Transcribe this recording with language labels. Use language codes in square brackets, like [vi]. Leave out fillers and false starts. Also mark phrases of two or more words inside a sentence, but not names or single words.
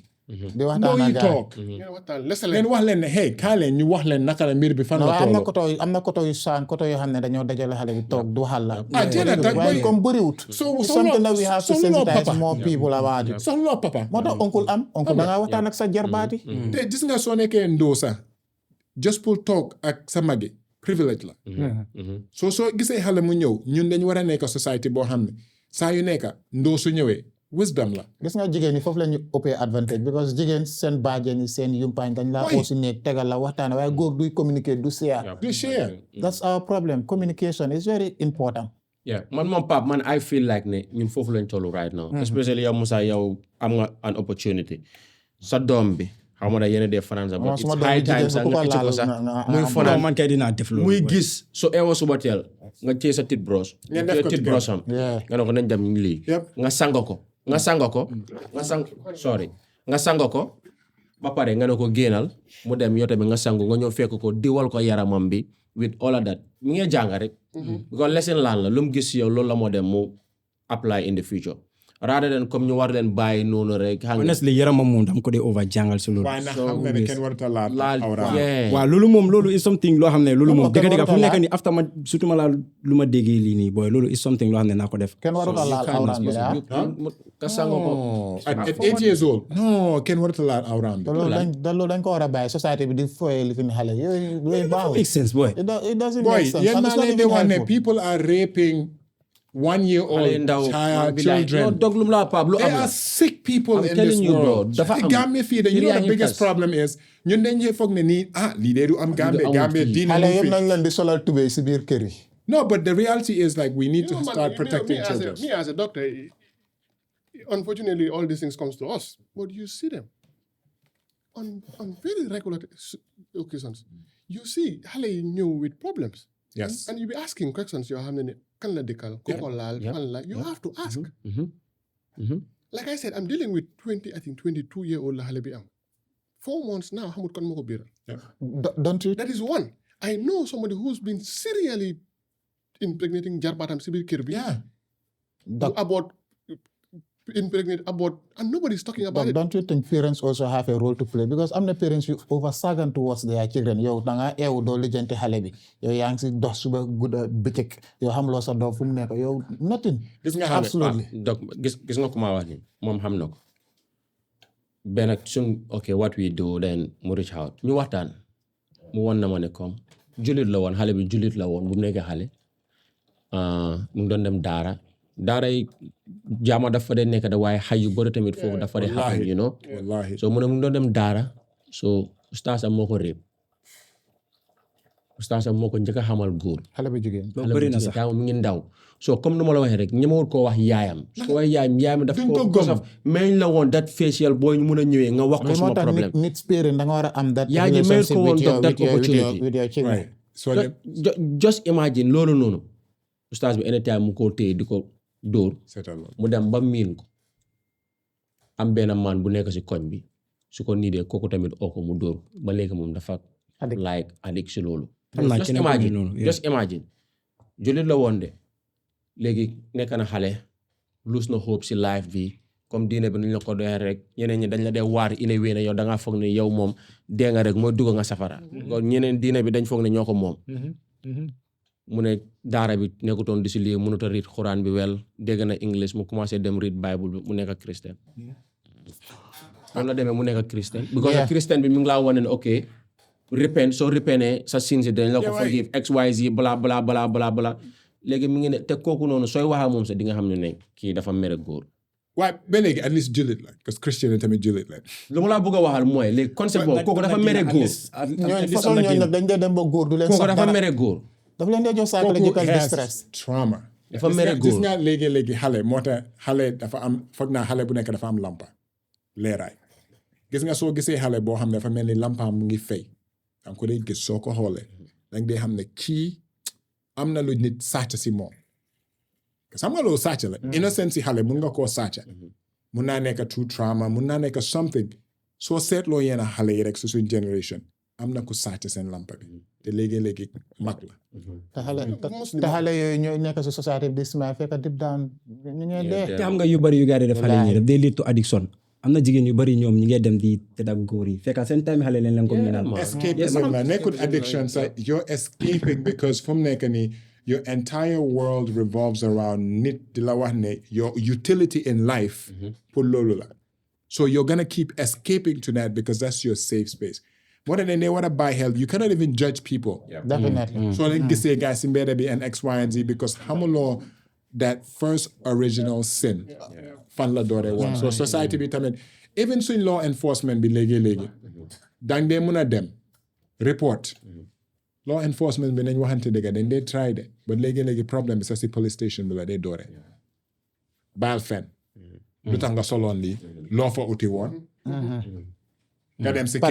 [wo] di waxtaan ak toog ngeen wax leen ne hey kaa leen ñu wax leen naka la mbir bi fan la tolloo. am na koto yu xam ne dañoo dajale xale bi toog du waxal la. waaye comme bëriwut. [en] something that we have to sensitize more people about it. [wo] soxloo papa. moo tax oncle da ngaa waxtaan ak sa jarbaati. te gis nga soo nekkee ndoo sax just pour toog ak sa magi privilege la. soo gisee xale mu ñëw ñun dañu war a nekk society boo xam ne saa yu nekk ndoo su ñëwee wisdom la. gis nga jigéen ñi foofu la ñu ëppee [en] advantage because [wo] jigéen seen baajen yi seen yumpaañ dañ laa aussi nekk tegal la waxtaan waaye góor duy communiquer du share. [en] That's our problem. Communication is very important. [wo] Yeah, man Pap, [en] I feel like [wo] ne ñun foofu lañ tollu [en] right now. [wo] Especially yow Musa yow am nga [en] an opportunity. [wo] Sa doom bi xaw ma da yéen a dee France [en] but it's high time [wo] sax nga icc ko sax muy fanaan man kay dinaa def loolu muy gis so ewo suba teel nga téye sa [fr] tit brosse tit brosse [wo] am nga ne ko nañ dem lii nga sang ko ba pare nga ne ko génnal mu dem yow tamit nga sangu nga ñëw fekk ko diwal ko yaramam bi [en] with all of that [wo] mi ngi jàng rek [en] because lesson [wo] laan la lu mu gis yow loolu la moo dem mu apply [en] in the future rather than [wo] comme ñu war leen bàyyi noonu rek. honestly yaramam moom dama ko dee over jàngal si loolu. waaye nag xam nga ne kenn warut a laal awra. waaw loolu [en] is something [wo] loo xam ne loolu moom dëgg fu mu nekk nii after ma surtout ma laal lu ma déggee lii nii booy loolu [en] is something [wo] loo xam ne naa ko def. kenn warut a laal awra bi ka sango ko. [en] at 8 years old. [wo] non kenn warut a laal awra bi. loolu dañ ko war a bàyyi société bi di foyee li fi mu xale yooyu baaxul. [en] make sense boy. it doesn't make sense. [wo] yéen maa leen di wax ne [en] people are raping 1-year-old children. They are sick people in this world. [wo] Gambia fii [en] you know the biggest problem is [wo] ñun dañ ñee foog ne nii lii de du am Gambia diine xale yëpp nañ leen di solal tubéy si biir kër yi. [en] No, but the reality is like we need to start protecting children. Me as a doctor, unfortunately all these things comes to us, but you see them on very regular occasions. You see [wo] xale yi ñëw [en] with problems. Yes. And you be asking questions [wo] yoo xam ne kan la dëkkal ku ko laal fan la [en] you have to ask. Like I said, I'm dealing with 22-year-old [wo] la xale bi am [en] 4 months now [wo] xamut kan moo ko biiral. [en] Don't you? That is one. I know somebody who's been serially impregnating [wo] jarbaatam si biir kër bi. [en] Abort and nobody's talking about it. Don't you think parents also have a role to play? Because [wo] am na [en] parents yu over servant towards their children. [wo] Yow da nga eewu doo lijjanti xale bi yow yaa ngi si dox suba gudda bëccëg yow xam loo sa doom fu mu nekk yow nothing. Gis nga xale absolutely. Donc gis nga ko ma wax ni moom xam na ko benn suñ [en] okay what we do then [wo] mu [en] reach out [wo] ñu waxtaan mu won na ma ne comme julit la woon xale bi julit la woon bu mu nekkee xale mu ngi doon dem daara yi jaama dafa dee nekk da waaye xay yu bëri tamit foofu dafa dee [en] happen you know [wo] so mu ne mu ngi doon dem daara so ustaas am moo ko réeb oustaz moo ko njëkk a xamal góor. xale bu jigéen. xale bu bëri na jigéen sax. taa mi ngi ndaw so comme nu ma la waxee rek ñemewul koo wax yaayam su ko wax yaayam daf ko saf mais la woon [en] that facial [wo] boo ñu mun a ñëwee nga wax ko suma problème nit spirit da nga war a am that yaa ji mayul ko woon [en] that opportunity with your children. Right. So just imagine [wo] loolu noonu oustaz bi anytime mu ko téye di ko dóor mu dem ba miin ko am benn man bu nekk si koñ bi su ko niidee kooku tamit ko mu dóor ba léegi moom dafa [en] like addict [wo] si loolu [en] just imagine [wo] jullit la woon de léegi nekk na xale lose na hope si life bi comme diine bi nuñ la ko doxee rek ñeneen ñi dañ la dee waar inewee ne yow da ngaa foog ne yow moom dee nga rek mooy dugg nga safara ñeneen diine bi dañ foog ne ñoo ko moom mu ne daara bi nekkutoon di si lii mënut a read xuraan bi wel dégg na English mu commencé dem read Bible bi mu nekk ak Christian noonu la demee mu nekk ak Christian because Christian bi mu ngi laa wane ne [en] ok repent [wo] soo repentee sa sins yi dañ la ko forgive XYZ bla bla bla bla bla léegi mu ngi ne te kooku noonu sooy waxaa moom sax di nga xam ne kii dafa mere góor waaye ba léegi at least jullit la [fr] parce que [wo] Christian yi tamit jullit la lu ma laa bëgg a waxal mooy léegi concept boobu kooku dafa mere góor façon ñooñu nag dañ dee dem ba góor du leen kooku dafa mere góor dafa leen dee jox [en] psychological distress [wo] trauma dafa mere góor gis nga léegi xale moo tax xale dafa am foog naa xale bu nekk dafa am lampa leeraay gis nga soo gisee xale boo xam ne dafa mel ni lampaam mu ngi fay danga ko dee gis soo ko xoolee danga dee xam ne kii am na lu nit sàcc si moom parce que xam nga loolu sàcc la innocence si xale mun nga koo sàcc mun naa nekk [en] true trauma [wo] mun naa nekk something soo seetloo yenn xale yi rek su suñ generation am na ku sàcc seen lampa bi te léegi mag la te xale yooyu ñooy nekk si société bi di smile fekk [en] deep down [wo] ñu ngee dee te xam nga yu bari yu gars yi def xale ñi def day [en] lead to addiction [wo] am na jigéen yu bari ñoom ñi ngay dem di tëdd ak góor yi fekk seen time xale leen ko minal [en] escapism [wo] la nekkul [en] addiction sa you're escaping because [wo] fu mu nekk nii [en] your entire world revolves around [wo] nit di la wax ne [en] your utility in life pour [wo] loolu la [en] so you're gonna keep escaping to that because that's your safe space more than they want to buy help you cannot even judge people definitely [wo] so leen gisee [en] guys in [wo] mbedd bi and [en] X Y and Z because [wo] xamuloo [en] that first original sin [wo] fan la dooree woon so society bi tamit even suñ [en] law enforcement [wo] bi léegi dang dee mun a dem report [en] law enforcement [wo] bi nañ waxante dëgg dañ dee try de but léegi problème bi sax si [en] police station [wo] bi la dee dooree baal fen lu tax nga soloon lii loo fa uti woon nga dem si kër